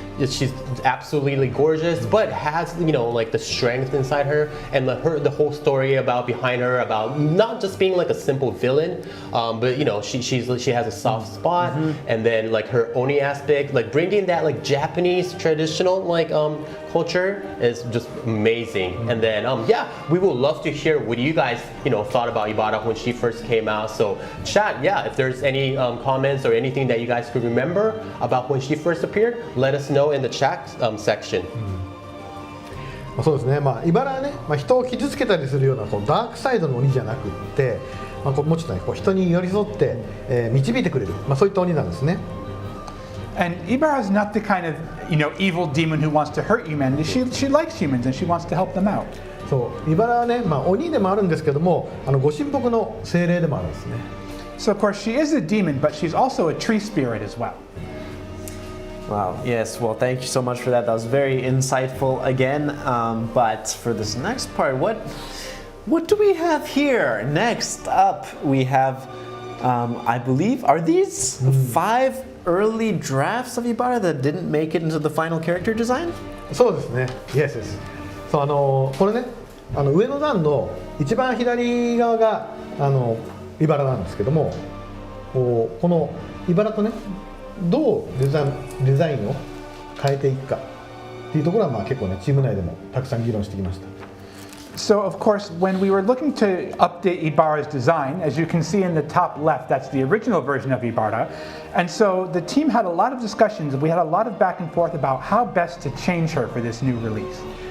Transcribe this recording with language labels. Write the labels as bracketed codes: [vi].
[en] she's absolutely gorgeous, but has like the strength inside her, and the whole story about behind her about not just being like a simple villain, but she has a soft spot, and then like her Oni aspect, like bringing that like Japanese traditional like culture is just amazing. And then yeah, we would love to hear what you guys thought about Ibara when she first came out. So chat, yeah, if there's any comments or anything that you guys could remember about when she first appeared, let us know in the chat section. [ja] そうですね、イバラはね、人を傷つけたりするようなこうダークサイドの鬼じゃなくって、もうちょっとね、こう人に寄り添って、導いてくれる、そういった鬼なんですね。 [en] And Ibara is not the kind of evil demon who wants to hurt humanity. She likes humans and she wants to help them out. [ja] そう、イバラはね、鬼でもあるんですけども、ご神木の精霊でもあるんですね。 [en] So of course she is a demon, but she's also a tree spirit as well. Wow, yes, well, thank you so much for that. That was very insightful again. But for this next part, what do we have here? Next up, we have, I believe, are these 5 early drafts of Ibara that didn't make it into the final character design? [ja] そうですね、 [en] Yes, yes. [ja] そう、これね、上の段の一番左側がイバラなんですけども、このイバラとね、どうデザインを変えていくかっていうところは結構ねチーム内でもたくさん議論してきました。 [en] So of course, when we were looking to update Ibara's design, as you can see in the top left, that's the original version of Ibara. And so the team had a lot of discussions, and we had a lot of back and forth about how best to change her for this new release.